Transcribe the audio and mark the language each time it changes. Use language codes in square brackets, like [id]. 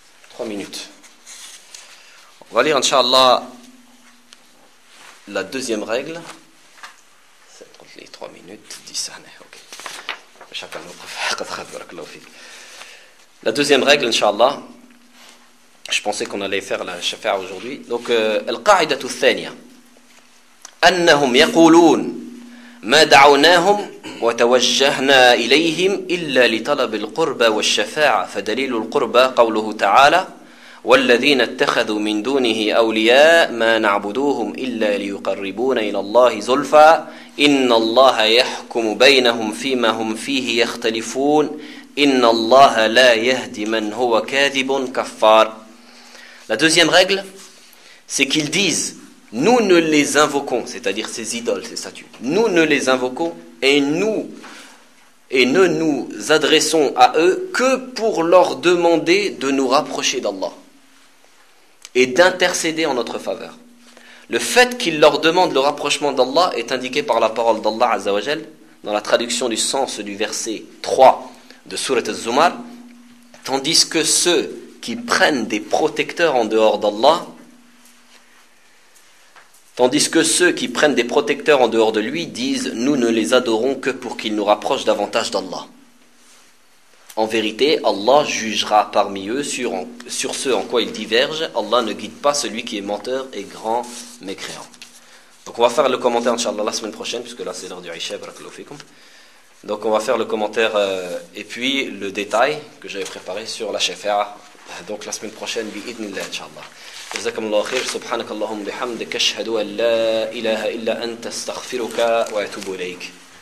[fr] 3 minutes. On va lire, Inch'Allah, la deuxième règle. C'est entre les 3 minutes, 10 années. Ok. Chacun nous préfère. La deuxième règle, Inch'Allah. Je pensais qu'on allait faire la shafa'a aujourd'hui. [ar] Donc, Al-Qa'idatu Thaniya. Annahum yaqouloun. ما دعوناهم وتوجهنا إليهم إلا لطلب القربى والشفاعة فدليل القربى قوله تعالى والذين اتخذوا من دونه أولياء ما نعبدوهم إلا ليقربون إلى الله زلفى إن الله يحكم بينهم فيما هم فيه يختلفون إن الله لا يهدي من هو كاذب كفار. [fr] La deuxième règle, c'est qu'ils disent: nous ne les invoquons, c'est-à-dire ces idoles, ces statues, nous ne les invoquons et ne nous adressons à eux que pour leur demander de nous rapprocher d'Allah et d'intercéder en notre faveur. Le fait qu'ils leur demandent le rapprochement d'Allah est indiqué par la parole d'Allah Azza wa Jal dans la traduction du sens du verset 3 de Sourate Az-Zumar, tandis que ceux qui prennent des protecteurs en dehors d'Allah, tandis que ceux qui prennent des protecteurs en dehors de lui disent « Nous ne les adorons que pour qu'ils nous rapprochent davantage d'Allah. » En vérité, Allah jugera parmi eux sur ceux en quoi ils divergent. Allah ne guide pas celui qui est menteur et grand mécréant. Donc on va faire le commentaire, Inch'Allah, la semaine prochaine, puisque là c'est l'heure du Isha, barakallahu fikum. Donc on va faire le commentaire et puis le détail que j'avais préparé sur la Shafa'a. Donc la semaine prochaine, bi'idnillah, Inch'Allah. [ar] جزاكم الله خير سبحانك اللهم بحمدك اشهد ان لا اله الا انت استغفرك واتوب اليك